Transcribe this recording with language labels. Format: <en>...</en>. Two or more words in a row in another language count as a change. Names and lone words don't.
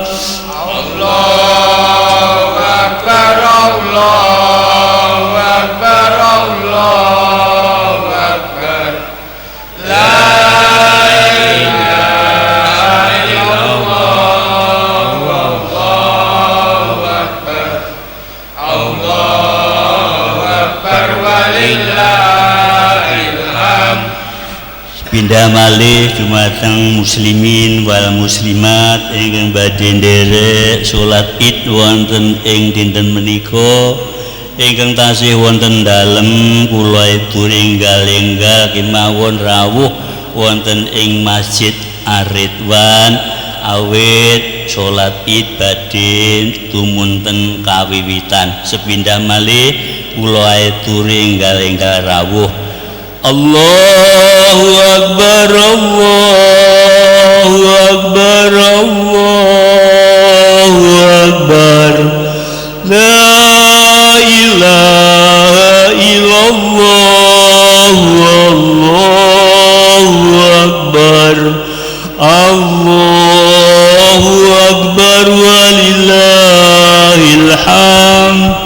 <ar>الله أكبر، الله أكبر، الله أكبر. لا إله إلا الله، الله أكبر، الله أكبر, ولله الحمد.</ar> <jv>Pindah malih dumateng</jv> <ar>المسلمين والمسلمات</ar> <jv>ingkang badhe nderek salat Id wonten ing dinten menika ingkang tasih wonten dalem kula enggal-enggal kemawon rawuh wonten ing Masjid Ar-Ridwan awit salat Id badhe tumunten kawiwitan. Sepindah malih kula aturi enggal-enggal rawuh.</jv> <ar>الله أكبر، الله أكبر، الله أكبر. لا إله إلا الله، الله أكبر، الله أكبر، ولله الحمد.</ar>